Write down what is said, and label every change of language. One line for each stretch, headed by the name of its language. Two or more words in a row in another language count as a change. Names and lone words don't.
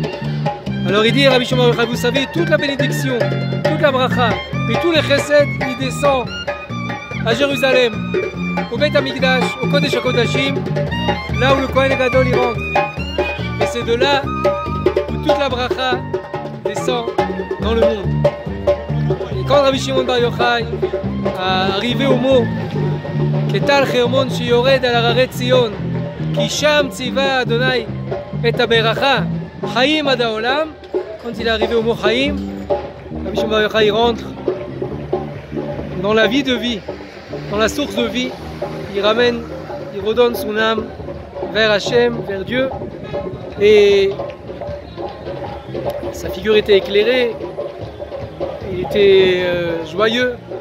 French: Alors il dit, Rabbi Shimon Bar Yochai, vous savez, toute la bénédiction, toute la bracha, et tous les chesed, il descend à Jérusalem, au Beth Amikdash, au Kodesh HaKodashim, là où le Kohen Gadol y rentre. Et c'est de là où toute la bracha descend dans le monde. Et quand Rabbi Shimon Bar Yochai a arrivé au mot
Hebrew: כטל חרמון שיורד על הררי ציון, כי שם צוה ה' את הברכה, חיים עד העולם,
French: quand il est arrivé au mot Chaim, Rabbi Shimon Bar Yochai rentre dans la vie de vie, dans la source de vie. Il ramène, il redonne son âme vers Hachem, vers Dieu. Et sa figure était éclairée, il était joyeux.